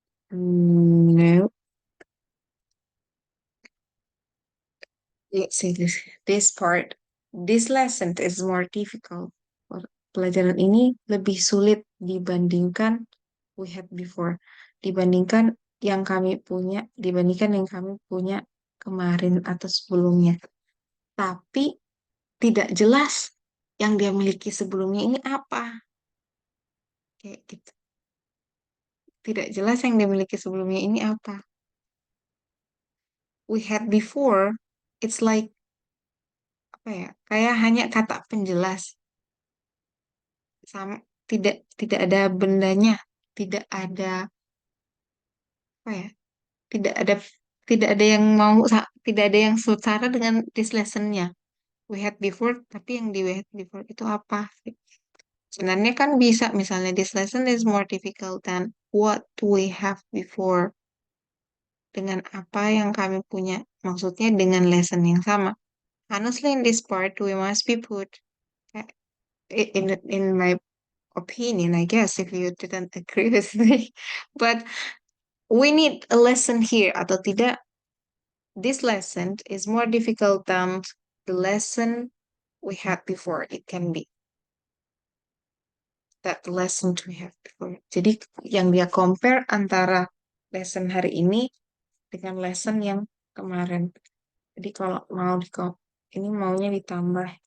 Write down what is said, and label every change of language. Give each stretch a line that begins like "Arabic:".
English: No. Let's see this part. This lesson is more difficult.
Indonesian: Pelajaran ini lebih sulit dibandingkan
English: we had before.
Indonesian: Dibandingkan yang kami punya, dibandingkan yang kami punya kemarin atau sebelumnya. Tapi tidak jelas yang dia miliki sebelumnya ini apa. Kayak gitu. Tidak jelas yang dia miliki sebelumnya ini apa.
English: We had before, it's like
Indonesian: apa ya? Kayak hanya kata penjelas. Sama tidak ada bendanya, tidak ada apa ya? Tidak ada yang mau tidak ada yang setara dengan this lesson-nya.
English: We had before,
Indonesian: tapi yang di
English: we had before
Indonesian: itu apa? Sebenarnya kan bisa misalnya
English: this lesson is more difficult than what we have before.
Indonesian: Dengan apa yang kami punya. Maksudnya dengan lesson yang sama.
English: Honestly, in this part, we must be put in my opinion, I guess, if you didn't agree with me. But we need a lesson here,
Indonesian: atau tidak.
English: This lesson is more difficult than the lesson we had before. It can be that lesson we have before.
Indonesian: Jadi yang dia compare antara lesson hari ini dengan lesson yang kemarin. Jadi kalau mau ini maunya ditambah.